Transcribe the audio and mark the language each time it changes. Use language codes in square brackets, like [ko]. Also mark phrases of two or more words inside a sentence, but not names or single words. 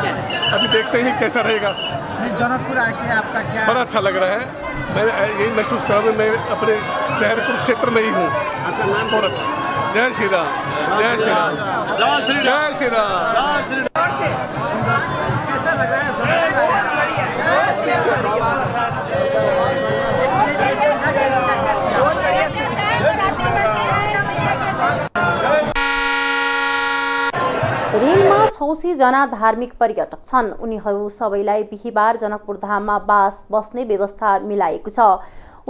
[hi] अभी देखते हैं कैसा रहेगा। नहीं, जनकपुर आके आपका क्या? बड़ा अच्छा लग रहा है। मैं यही महसूस कर रहा हूँ मैं अपने शहर कुरुक्षेत्र में ही हूँ। बहुत अच्छा। जय श्री राम, जय श्री राम, जय श्री राम, जय श्री राम। कैसा लग रहा है जनकपुर [ne] रेलमा 86 जना धार्मिक पर्यटक छन्। उनीहरू सबैलाई बिहिबार जनकपुर धाममा बस्ने व्यवस्था मिलाएको छ।